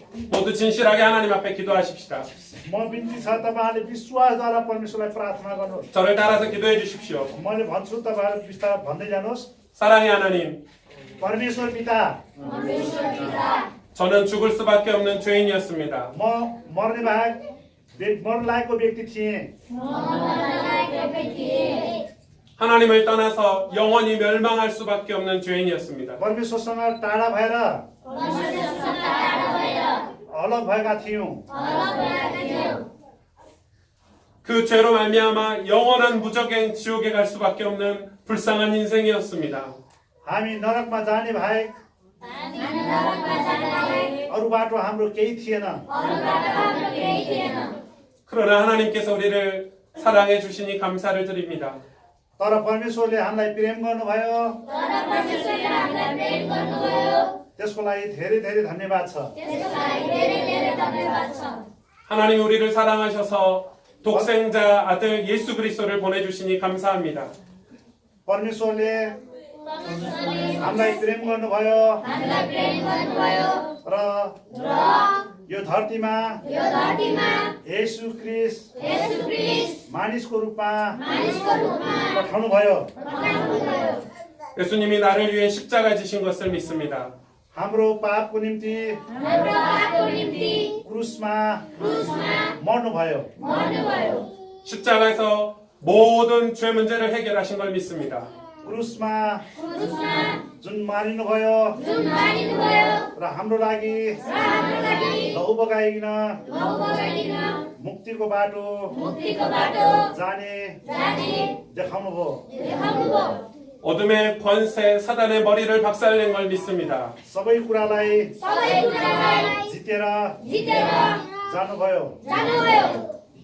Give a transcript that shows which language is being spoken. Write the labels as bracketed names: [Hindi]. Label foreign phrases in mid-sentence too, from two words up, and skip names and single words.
[Korean] 모두 진실하게 하나님 앞에 기도하십시다. [Nepali] म बिन्ती छ तपाईँहरूले विश्वासद्वारा परमेश्वरलाई प्रार्थना गर्नुहोस्। [Korean] 저를 따라서 기도해 주십시오. [Nepali] मैले भन्छु तपाईँहरू बिस्तार भन्दै जानुहोस्। [Korean] 사랑의 하나님, [Nepali] परमेश्वर पिता, [Korean] 저는 죽을 수밖에 없는 죄인이었습니다. [Nepali] म मर्ने बाहेक मर्न लागेको व्यक्ति थिएँ। [Korean] 하나님을 떠나서 영원히 멸망할 수밖에 없는 죄인이었습니다. [Nepali] परमेश्वरसँग टाढा भएर अलग भएका थियौँ। [Korean] 그 죄로 말미암아 영원한 무적행 지옥에 갈 수밖에 없는 불쌍한 인생이었습니다. [Nepali] हामी नरकमा जाने बाहेक अरू बाटो हाम्रो केही थिएन। [Korean] 그러나 하나님께서 우리를 사랑해 주시니 감사를 드립니다. [Nepali] तर परमेश्वरले हामीलाई प्रेम गर्नुभयो। त्यसको लागि धेरै धेरै धन्यवाद छ। [Korean] 하나님 우리를 사랑하셔서 독생자 아들 예수 그리스도를 보내주시니 감사합니다. [Nepali] परमेश्वरले हामीलाई प्रेम गर्नुभयो र यो धरतीमा येशू ख्रीष्ट मानिसको रूपमा पठाउनुभयो। [Korean] 예수님이 나를 위해 십자가 지신 것을 믿습니다. [Nepali] हाम्रो पापको निम्ति क्रुसमा मर्नुभयो। [Korean] 십자가에서 모든 죄 문제를 해결하신 걸 믿습니다. [Nepali] क्रुसमा जुन मारिनुभयो र हाम्रो लागि लहु बगाइकन मुक्तिको बाटो जाने देखाउनुभयो। [Korean] 어둠의 권세 사단의 머리를 박살낸 걸 믿습니다. [Nepali] सबै कुरालाई जितेर जानुभयो।